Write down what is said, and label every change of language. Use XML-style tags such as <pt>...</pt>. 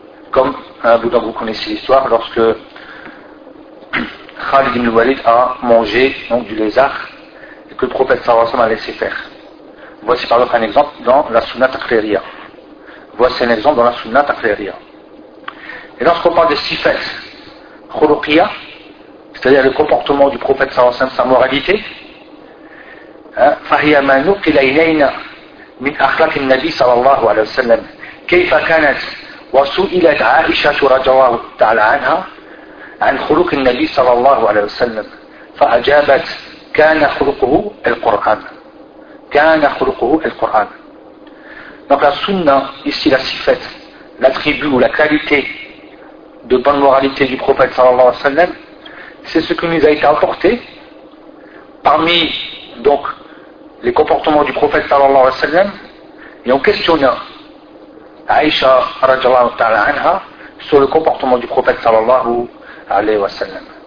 <fr>Comme, vous connaissez l'histoire, lorsque Khalid ibn Walid a mangé donc, du lézard, et que le prophète sallallahu alayhi wa sallam a laissé faire. Voici par exemple un exemple dans la sunna taqririya. Voici un exemple dans la sunna taqririya. Et lorsqu'on parle des sifat khuluqiyya, c'est-à-dire le comportement du prophète sallallahu alayhi wa sallam, sa moralité,</fr> <ar>فَهِيَ مَا نُقِلَ إِلَيْنَا مِنْ أَخْلَقِ النَّبِي صَلَى اللَّهُ عَلَيْهِ وَسَلَّمْ كَيْفَ كَانَتْ وَسُئِلَتْ عَائِشَةُ رَجَى اللَّهُ تَعَالَى عَنْهَا عَنْ خُلُقِ النَّبِي صَلَى اللَّهُ عَلَيْهِ وَسَلَّمْ فَأَجَابَتْ كَانَ خُلُقُهُ الْقُرْآنَ كَانَ خُلُقُهُ الْقُرْآنَ.</ar> <fr>Donc la sunna, ici la sifat, l'attribut ou la qualité de bonne moralité du prophète sallallahu alayhi wa sallam, c'est ce qui nous a été apporté parmi donc les comportements du prophète sallallahu alayhi wa sallam, et on questionna Aïcha radiallahu ta'ala anha sur le comportement du prophète sallallahu alayhi wa sallam.</fr>